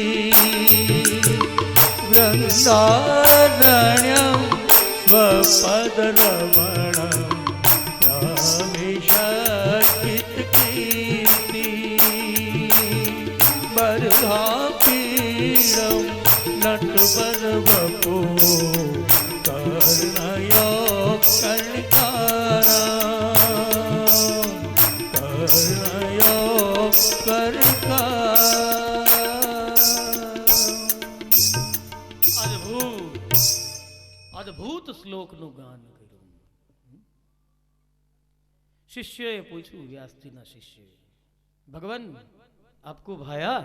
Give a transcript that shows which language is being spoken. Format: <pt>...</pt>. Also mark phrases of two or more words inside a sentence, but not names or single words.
<sa>वृंदारण्यं स्वपदरमणं भविष्यत्कीर्ति, बर्हापीडं नटवरवपो कर्णयो कर्णिकारा, कर्णयो</sa> <gu>અદ્ભુત શ્લોકનું ગાન કર્યું. શિષ્યએ પૂછ્યું વ્યાસજીના શિષ્યએ,</gu> <hi>भगवान आपको भाया?</hi>